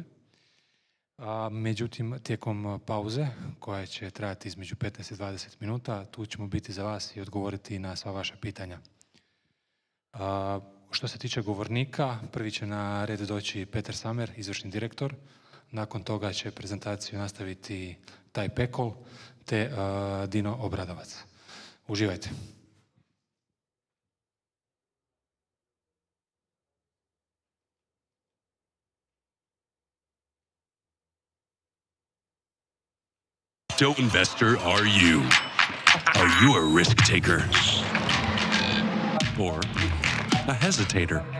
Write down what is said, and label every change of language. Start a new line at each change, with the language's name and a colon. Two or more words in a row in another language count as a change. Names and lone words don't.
Croatian: Međutim, tijekom pauze, koja će trajati između 15 i 20 minuta, tu ćemo biti za vas i odgovoriti na sva vaša pitanja. Što se tiče govornika, prvi će na red doći Peter Samer, izvršni direktor. Nakon toga će prezentaciju nastaviti Taj Pekol te Dino Obradovac. Uživajte.
English: Crypto investor are you? Are you a risk taker? Or a hesitator?